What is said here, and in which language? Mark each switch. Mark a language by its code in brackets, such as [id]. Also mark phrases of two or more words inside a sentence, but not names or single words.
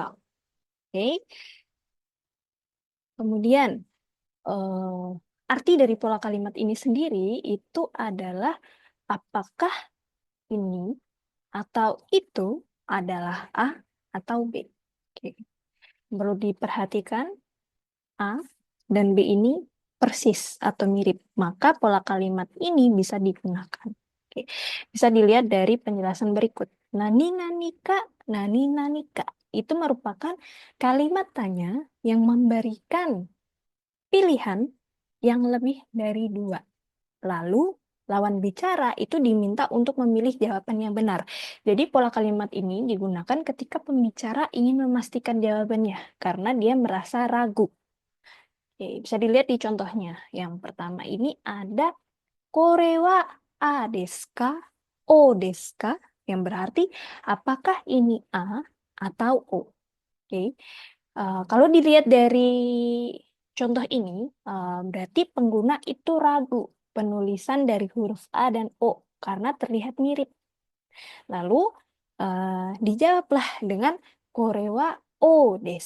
[id] Oke, kemudian arti dari pola kalimat ini sendiri itu adalah apakah ini atau itu adalah A atau B. Oke. Perlu diperhatikan A dan B ini persis atau mirip, maka pola kalimat ini bisa digunakan. Oke. Bisa dilihat dari penjelasan berikut. Nani nanika, nani nanika. Itu merupakan kalimat tanya yang memberikan pilihan yang lebih dari dua. Lalu lawan bicara itu diminta untuk memilih jawaban yang benar. Jadi pola kalimat ini digunakan ketika pembicara ingin memastikan jawabannya karena dia merasa ragu. Oke, bisa dilihat di contohnya. Yang pertama ini ada [ja] これはAですか、Oですか, [id] yang berarti apakah ini A atau O. Oke. Kalau dilihat dari contoh ini, berarti pengguna itu ragu penulisan dari huruf A dan O karena terlihat mirip. Lalu dijawablah dengan [ja] これはOです.